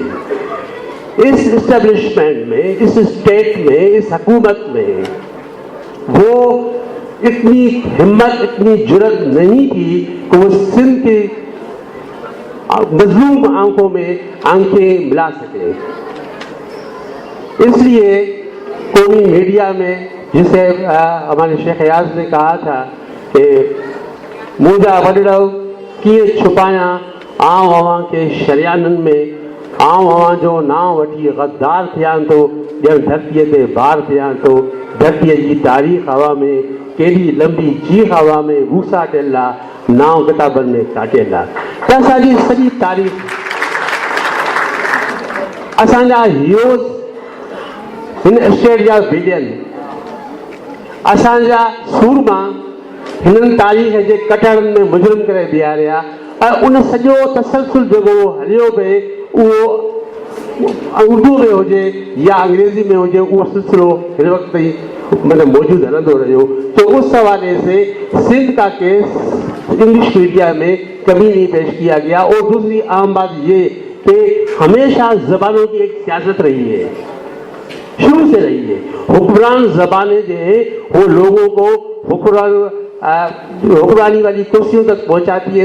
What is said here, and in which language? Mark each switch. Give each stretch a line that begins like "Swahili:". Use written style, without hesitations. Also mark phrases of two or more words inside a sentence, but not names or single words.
Urdu: اس اسٹیبلشمنٹ میں، اس اسٹیٹ میں، اس حکومت میں وہ اتنی ہمت، اتنی جرأت نہیں تھی کہ وہ سندھ کی مظلوم آنکھوں میں آنکھیں ملا سکے. اس لیے قومی میڈیا میں، جسے ہمارے شیخ ایاز نے کہا تھا کہ
Sindhi: मुंहिंजा वॾड़ो कीअं छुपायां आऊं अवां के शरियाननि में, आऊं अवां जो नाम वठी गद्दार थियां थो, ॼण धरतीअ ते बार थियां थो। धरतीअ जी तारीख़ हवा में केॾी लंबी चीख हवा में भूसा टियल आहे, नाव किताबनि में काटियल आहे। त असांजी सॼी तारीख़, असांजा हीरोज़ हिन स्टेट जा विलियन, असांजा सूरमा हिननि तारीख़ जे कटड़नि में मुजरिम करे बीहारिया। ऐं उन सॼो तसलसल जेको हलियो पिए उहो उर्दू में हुजे या अंग्रेजी में हुजे उहो सिलसिलो हिन वक़्त ताईं मतलब मौजूद हलंदो रहियो।
Urdu: تو اس حوالے سے سندھ کا کیس
English: English media
Urdu: میں کبھی نہیں پیش کیا گیا. اور دوسری اہم بات یہ کہ ہمیشہ زبانوں کی ایک سیاست رہی ہے، شروع سے رہی ہے. حکمران زبانیں جو ہے وہ لوگوں کو حکمرانی والی کرسیوں تک پہنچاتی ہے.